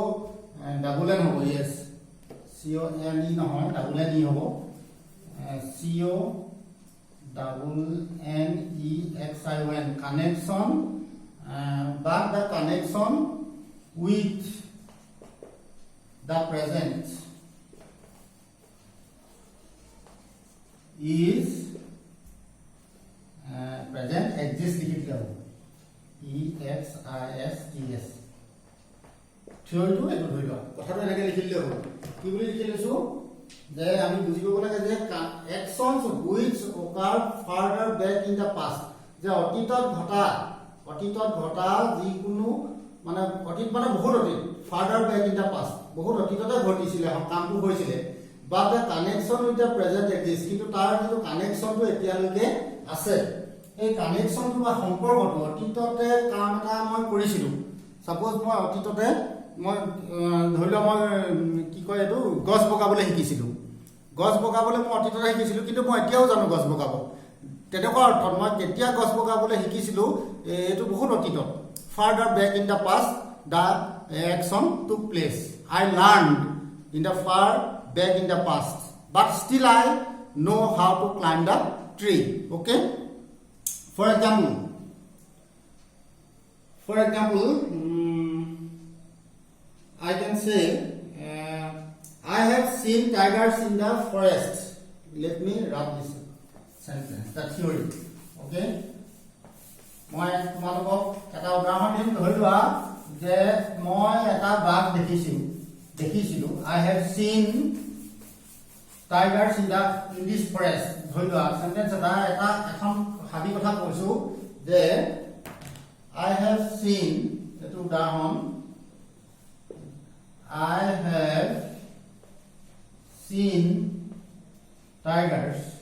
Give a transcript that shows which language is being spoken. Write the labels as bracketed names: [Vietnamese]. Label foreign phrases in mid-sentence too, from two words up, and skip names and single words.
[English] double N hobo yes CONE নহয় double N hobo CO double NEXION connection but the connection with the present is present exists EXISTS [Assamese] থিওৰিটো এটো ধৰিলো কথাটো এনেকৈ লিখিলে হ'ব কি বুলি লিখিলেছো যে আমি বুজিব লাগে যে [English] actions which occur further back in the past [Assamese] যে অতীতত ঘটা যিকোনো মানে অতীত মানে বহুত অতীত [English] further back in the past [Assamese] বহুত অতীততে ঘটিছিল কামটো হৈছিল but [English] the connection with the present exists [Assamese] কিন্তু তাৰ যিটো কানেকচনটো এতিয়ালৈকে আছে এই কানেকচনটো বা সম্পৰ্কটো অতীততে কাম এটা মই কৰিছিলো সাপোজ মই অতীততে মই ধৰিলো মই কি কয় এটো গছ বগাবলৈ শিকিছিলো গছ বগাবলৈ মই অতীততে শিকিছিলো কিন্তু মই এতিয়াও জানো গছ বগাব তেনেকুৱা অৰ্থত মই কেতিয়া গছ বগাবলৈ শিকিছিলো এটো বহুত অতীতত [English] further back in the past the action took place I learned in the far back in the past but still I know how to climb the tree okay for example I can say I have seen tigers in the forest. Let me write this sentence. That's theory. [Assamese] Okay. মই তোমালোকক এটা উদাহৰণ দিম ধৰিবা যে মই এটা বাঘ দেখিছিলো [English] I have seen tigers in this forest. [Assamese] ধৰিবা সেন্টেন্স এটা এখন হাবি কথা কৈছো যে [English] I have seen [Assamese] এটো উদাহৰণ [English] I have seen tigers